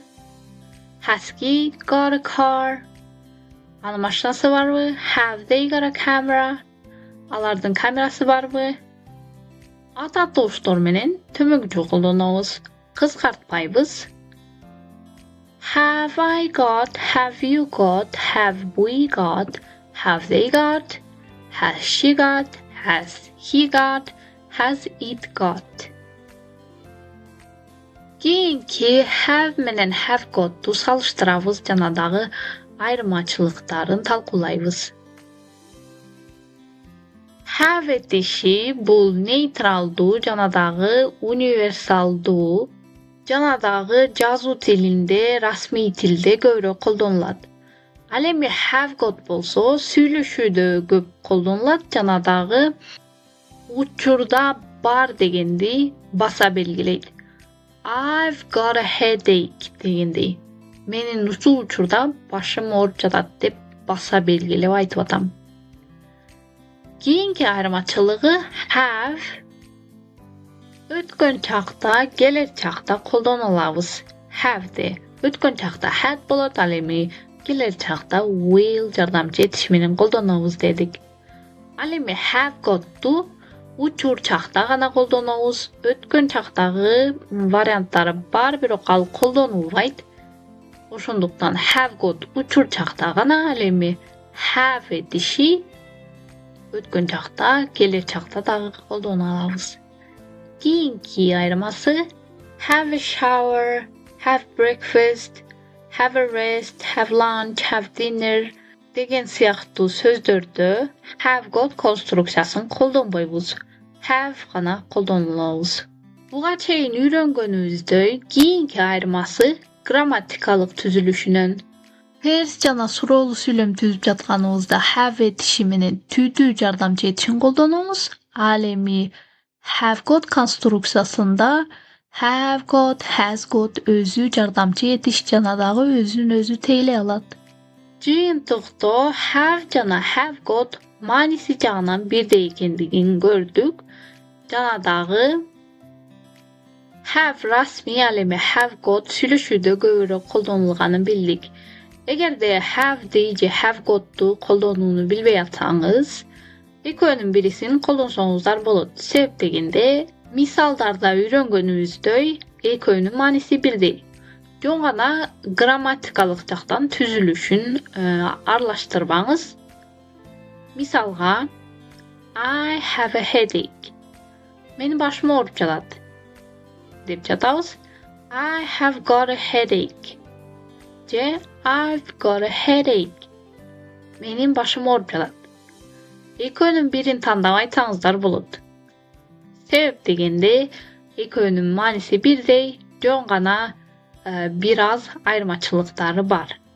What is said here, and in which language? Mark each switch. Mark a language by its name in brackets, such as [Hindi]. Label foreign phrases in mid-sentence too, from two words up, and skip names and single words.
[English] Has he got a car? [Kyrgyz] Анын машинасы барбы? [English] Have they got a camera? [Kyrgyz] Алардын камерасы барбы? Ат атоуштор менен төмөнкүчө колдонобуз. Кыскартпайбыз. [English] Have I got, have you got, have we got, have they got, has she got, has he got, has it got. [Kyrgyz] Кийинки have менен [English] have got'у [Kyrgyz] салыштырабыз жана дагы айырмачылыктарын талкуулайбыз. Have этиши бул нейтралдуу жана дагы универсалдуу жана дагы жазуу тилинде, расмий тилде көбүрөөк колдонулат. Ал эми [English] have got [Kyrgyz] болсо сүйлөшүүдө көп колдонулат жана дагы учурда бар дегенди баса белгилейт. [English] I've got a headache [Kyrgyz] дегенди. Менин ушул учурда башым ооруп жатат деп баса белгилеп айтып атам. Кийинки айырмачылыгы have өткөн чакта, келер чакта колдонулабыз. Have'ди өткөн чакта had болот, ал эми келер чакта will жардамчы этиш менен колдонобуз дедик. Ал эми [English] have got'у [Kyrgyz] учур чакта гана колдонобуз. Өткөн чактагы варианттары бар, бирок ал колдонулбайт. Ошондуктан [English] have got [Kyrgyz] учур чакта гана, ал эми have этиши өткөн чакта, келер чакта дагы колдоно алабыз. Кийинки айырмасы [English] have a shower, have breakfast, have a rest, have lunch, have dinner [Kyrgyz] деген сыяктуу сөздөрдө [English] have got [Kyrgyz] конструкциясын колдонбойбуз. Have гана колдонулабыз. Буга чейин үйрөнгөнүбүздөй кийинки айырмасы грамматикалык түзүлүшүнөн. Терс жана суроолуу сүйлөм түзүп жатканыбызда have этиши менен түүдүү жардамчы этишин колдонобуз. Ал эми have got конструкциясында [English] have got, has got [Kyrgyz] өзү жардамчы этиш жана дагы өзүн өзү тейлей алат. Жыйынтыкта have жана [English] have got [Kyrgyz] мааниси жагынан бирдей экендигин көрдүк. Жана дагы have расмий, ал эми [English] have got [Kyrgyz] сүйлөшүүдө көбүрөөк колдонулганын билдик. Эгерде have'ди же [English] have got'у [Kyrgyz] колдонууну билбей атсаңыз, экөөнүн бирисин колдонсоңуздар болот. Себеп дегенде, мисалдарда үйрөнгөнүбүздөй экөөнүн мааниси бирдей. Жөн гана грамматикалык жактан түзүлүшүн аралаштырбаңыз. Мисалга, [English] I have a headache. [Kyrgyz] Менин башым ооруп жатат деп жатабыз. [English] I have got a headache. [Kyrgyz] Же [English] I've got a headache. [Kyrgyz] Менин башым ооруп жатат. Экөөнүн бирин тандап айтсаңыздар болот. Себеп дегенде экөөнүн мааниси бирдей, жөн гана бир аз айырмачылыктары бар.